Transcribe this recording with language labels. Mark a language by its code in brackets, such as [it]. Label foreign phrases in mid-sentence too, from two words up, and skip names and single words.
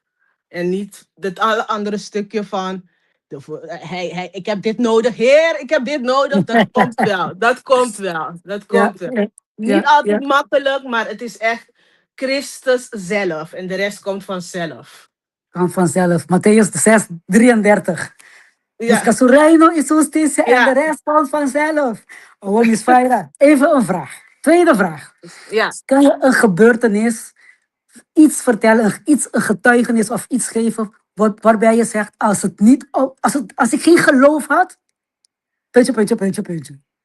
[nl] En niet dat alle andere stukje van, ik heb dit nodig, Heer, ik heb dit nodig. Dat komt wel, dat komt wel, dat Ja, komt wel. ja, Niet ja, altijd ja. makkelijk, maar het is echt Christus zelf. En de rest komt vanzelf. Kan vanzelf. Matthäus 6, 33. [es] Busca [nl] Ja, [es] su reino y su justicia [nl] en de ja, rest komt vanzelf. Oh, Miss Faira, even een vraag. Tweede vraag. ja. Kan je een gebeurtenis, iets vertellen, een getuigenis of iets geven, waarbij je zegt, als ik geen geloof had, puntje, puntje, puntje, puntje.